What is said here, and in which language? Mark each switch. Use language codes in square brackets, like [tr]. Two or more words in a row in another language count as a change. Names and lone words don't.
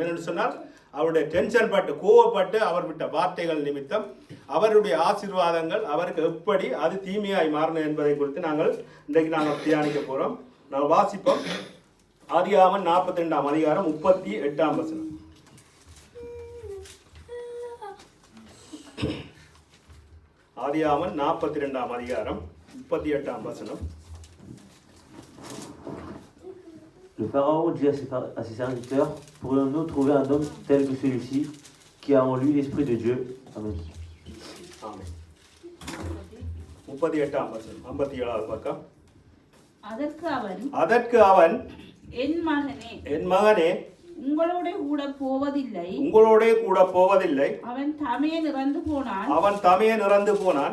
[ta] என்னென்னு சொன்னால் அவருடைய டென்ஷன் பட்டு கோவப்பட்டு அவர் விட்ட வார்த்தைகள் நிமித்தம் அவருடைய ஆசீர்வாதங்கள் அவருக்கு எப்படி அது தீமையாய் மாறணும் என்பதை குறித்து இன்றைக்கு நாங்கள் தியானிக்க போகிறோம். நாங்கள் வாசிப்போம். ஆதியாகமம் 42ஆம் அதிகாரம் 38ஆம் வசனம். ஆதியாகமம் 42ஆம் அதிகாரம் 38ஆம் வசனம். [fr] Le pharaon dit à ses serviteurs, pourrions-nous trouver un homme tel que celui-ci, qui a en lui l'esprit de Dieu? Amen. [ta] Amen. 38ஆம் வசனம் 57வது பக்கம். அதற்கு அவன் என் மகனே உங்களோட கூட போவதில்லை. அவன் தமையன் இறந்து போனான்.